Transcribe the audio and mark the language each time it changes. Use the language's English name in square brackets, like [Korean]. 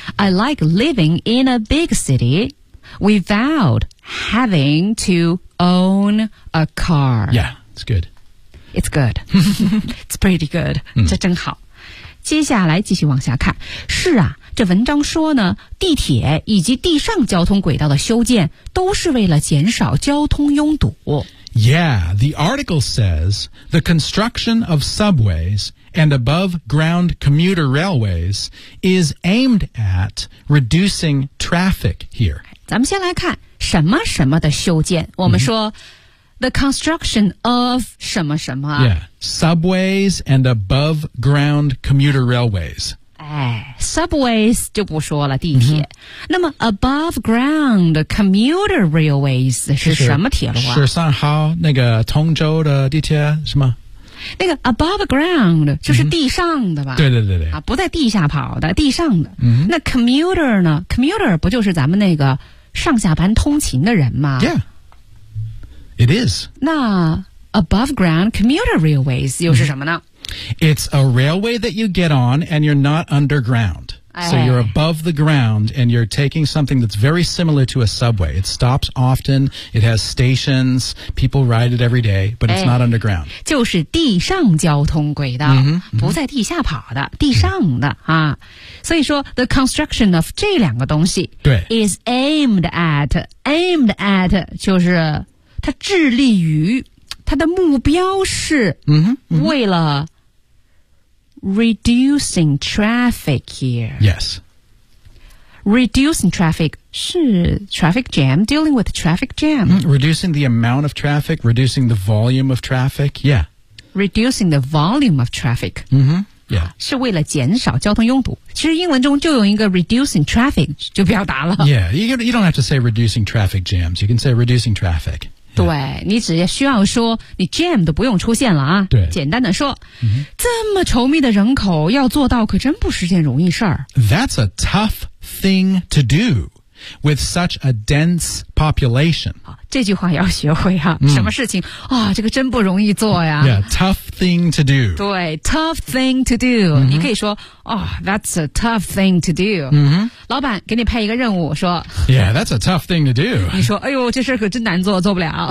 [English] I like living in a big city without having to own a car yeah it's good It's good. It's pretty good. [Chinese] 这真好、嗯。接下来继续往下看。是啊，这文章说呢，地铁以及地上交通轨道的修建都是为了减少交通拥堵。 [English] Yeah, the article says the construction of subways and above-ground commuter railways is aimed at reducing traffic here. [Chinese] 咱们先来看什么什么的修建。我们说、 [English] the construction of [Chinese] 什么什么。 [English] Yeah, subways and above-ground commuter railways. [Chinese] Subways 就不说了，地铁。那么 above ground commuter railways 是什么铁路啊？是三号那个通州的地铁是吗？那个 above ground 就是地上的吧？对对对对。啊，不在地下跑的，地上的。 [English] Mm-hmm. [Chinese] 那 commuter 呢 ？commuter 不就是咱们那个上下班通勤的人吗 [English] ？Yeah, it is. [Chinese] 那 above ground commuter railways 又是什么呢？ [English] It's a railway that you get on and you're not underground.、哎、 so you're above the ground and you're taking something that's very similar to a subway. It stops often, it has stations, people ride it every day, but it's、 not underground. [Chinese] 就是地上交通轨道、不在地下跑的地上的、啊。所以说 the construction of 这两个东西 [English] is aimed at [Chinese] 就是它致力于它的目标是为了 [English] Reducing traffic here. Yes. Reducing traffic 是 traffic jam, dealing with traffic jam.、 Reducing the amount of traffic, reducing the volume of traffic, yeah. Reducing the volume of traffic. Yeah. [Chinese] 是为了减少交通拥堵。其实英文中就有一个 reducing traffic 就表达了。 [English] Yeah, you don't have to say reducing traffic jams. You can say reducing traffic. [Chinese] 对你只需要说你 jam 都不用出现了啊对简单的说、这么稠密的人口要做到可真不是件容易事儿。 [English] That's a tough thing to do with such a dense population. [Chinese] 这句话要学会啊、什么事情啊、这个真不容易做呀。 [English] Yeah, tough thing to do. [Chinese] 对 tough thing to do.、你可以说、 [English] that's a tough thing to do.、 [Chinese] 老板给你派一个任务说 [English] Yeah, that's a tough thing to do. [Chinese] 你说哎呦这事可真难做做不了。